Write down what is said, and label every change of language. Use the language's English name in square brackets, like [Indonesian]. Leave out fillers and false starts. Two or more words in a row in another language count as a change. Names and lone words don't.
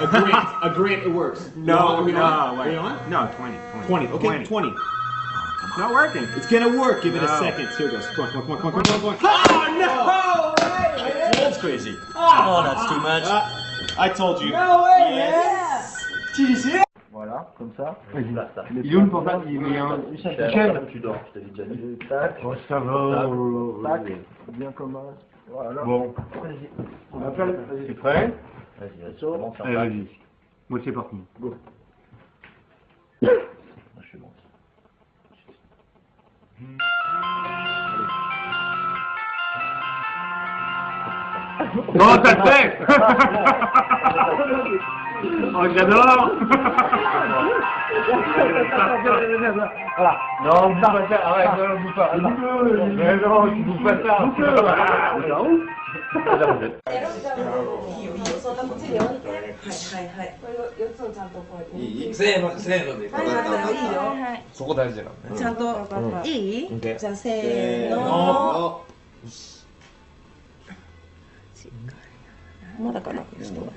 [English] A grant it works. No, We no, on? wait. We on? No, 20. 20. Okay, 20. It's not working. It's gonna work. Give it a No. second. Here it goes. Come on, come on, come on, come on, come on. Oh no! That's crazy. Oh, that's too much. I told you. No way, Yes. [French] Voilà, comme ça. Vas-y, basta. Il est où le portable? Il est un... Michel, tu dors, je t'avais déjà dit. Tac. Oh, ça va. Tac. Bien comme un. Voilà. Bon. Vas-y. On appelle. Tu es prêt? Vas-y, vas-y. Commence à Allez, faire. vas-y. Moi, c'est parti. Go. Je suis bon. Oh, t'as le fait. Oh, j'adore. Voilà. Non, on ne peut pas faire. Arrête, non, on ne peut pas. Mais non, tu ne peux pas faire. [Japanese] せーの、せーので。そこ大事だからね。ちゃんといい？じゃあせーの。の。まだかな。ちょっと待って。